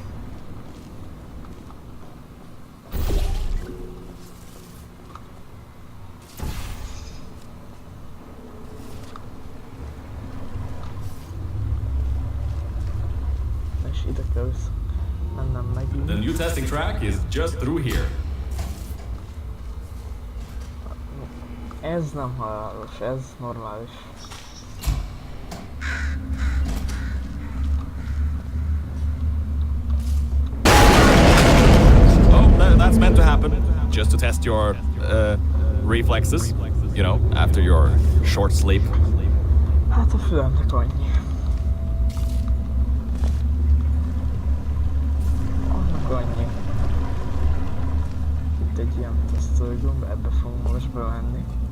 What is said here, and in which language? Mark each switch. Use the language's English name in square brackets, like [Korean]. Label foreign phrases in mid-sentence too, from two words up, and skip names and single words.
[Hungarian] És ide kell mennem megint. [English] The new testing track is just through here. [Hungarian] Ez nem halálos, ez normális. [English] Oh, that's meant to happen. Just to test your reflexes, you know, after your short sleep. [Hungarian] Hát a fülemnek annyi. Annak annyi. Itt egy ilyen tesztelőgomb, ebbe fogunk most bemenni.